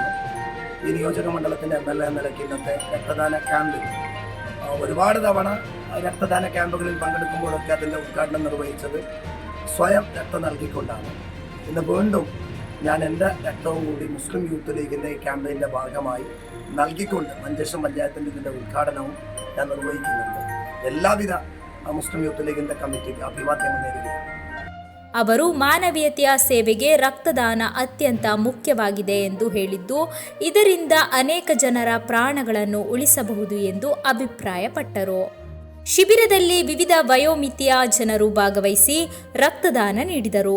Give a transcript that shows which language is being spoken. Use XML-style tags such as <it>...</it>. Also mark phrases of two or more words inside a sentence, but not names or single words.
<ml>ഈ നിയോജക മണ്ഡലത്തിൻ്റെ MLA എന്ന നിലയ്ക്ക് ഇന്നത്തെ രക്തദാന ക്യാമ്പിൽ ഒരുപാട് തവണ രക്തദാന ക്യാമ്പുകളിൽ പങ്കെടുക്കുമ്പോഴൊക്കെ അതിൻ്റെ ഉദ്ഘാടനം നിർവഹിച്ചത് സ്വയം രക്തം നൽകിക്കൊണ്ടാണ്. ഇന്ന് വീണ്ടും ഞാൻ എൻ്റെ രക്തവും കൂടി മുസ്ലിം യൂത്ത് ലീഗിൻ്റെ ഈ ക്യാമ്പയിൻ്റെ ഭാഗമായി നൽകിക്കൊണ്ട് മഞ്ചേശ്വരം പഞ്ചായത്തിൻ്റെ ഇതിൻ്റെ ഉദ്ഘാടനവും ഞാൻ നിർവഹിക്കുന്നുണ്ട്.</ml> <kn>എല്ലാവിധ ಮುಸ್ಲಿಂ ಯೂತ್ ಲೀಗಿಂದ ಕಮಿಟಿಗೆ ಅಭಿವಾದ್ಯವನ್ನು ನೀಡಿದ್ದಾರೆ. ಅವರು ಮಾನವೀಯತೆಯ ಸೇವೆಗೆ ರಕ್ತದಾನ ಅತ್ಯಂತ ಮುಖ್ಯವಾಗಿದೆ ಎಂದು ಹೇಳಿದ್ದು, ಇದರಿಂದ ಅನೇಕ ಜನರ ಪ್ರಾಣಗಳನ್ನು ಉಳಿಸಬಹುದು ಎಂದು ಅಭಿಪ್ರಾಯಪಟ್ಟರು. ಶಿಬಿರದಲ್ಲಿ ವಿವಿಧ ವಯೋಮಿತಿಯ ಜನರು ಭಾಗವಹಿಸಿ ರಕ್ತದಾನ ನೀಡಿದರು.</kn>